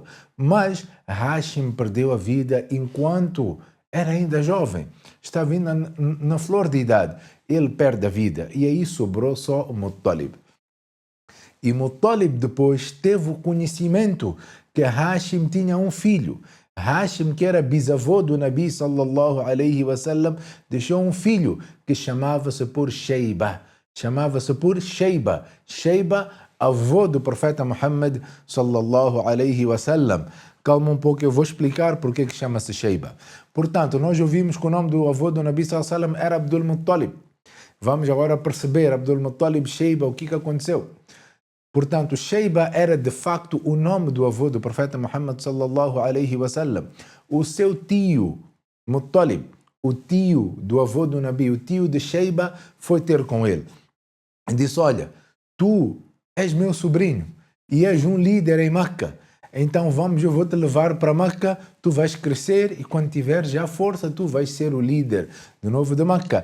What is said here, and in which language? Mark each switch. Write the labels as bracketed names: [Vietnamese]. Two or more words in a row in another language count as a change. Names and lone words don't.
[Portuguese] Mas Hashim perdeu a vida enquanto era ainda jovem. Estava ainda na flor de idade. Ele perde a vida. E aí sobrou só o Muttalib. E Muttalib depois teve o conhecimento que Hashim tinha um filho. Hashim, que era bisavô do Nabi [Arabic] صلى الله عليه وسلم, [Portuguese] deixou um filho que chamava-se por Shayba. Shayba, avô do profeta Muhammad [Arabic] صلى الله عليه وسلم. [Portuguese] Calma um pouco, eu vou explicar porque que chama-se Shayba. Portanto, nós ouvimos que o nome do avô do Nabi [Arabic] صلى الله عليه وسلم [Portuguese] era Abdul Muttalib. Vamos agora perceber, Abdul Muttalib, Shayba, o que aconteceu? Portanto, Shayba era de facto o nome do avô do profeta Muhammad [Arabic] صلى الله عليه وسلم. [Portuguese] O seu tio, Muttalib, o tio do avô do Nabi, o tio de Shayba, foi ter com ele. E disse, olha, tu és meu sobrinho e és um líder em Meca. Então eu vou te levar para Meca, tu vais crescer e quando tiveres já força, tu vais ser o líder de novo de Meca.